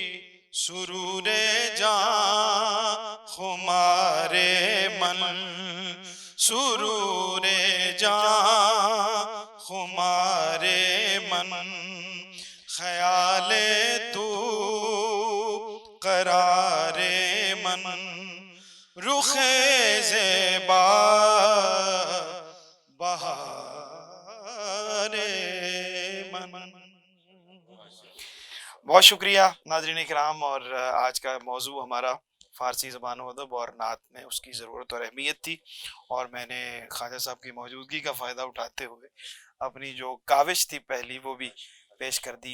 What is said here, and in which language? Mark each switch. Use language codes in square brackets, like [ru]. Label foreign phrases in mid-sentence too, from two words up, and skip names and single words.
[fa] سرور جاں خمار من، سرور جان خمار من خیال تو قرار من رخ زیبا بہار من. [ur] بہت شکریہ ناظرین اکرام. اور آج کا موضوع ہمارا فارسی زبان و ادب اور نعت میں اس کی ضرورت اور اہمیت تھی، اور میں نے خواجہ صاحب کی موجودگی کا فائدہ اٹھاتے ہوئے اپنی جو کاوش تھی پہلی وہ بھی پیش کر دی.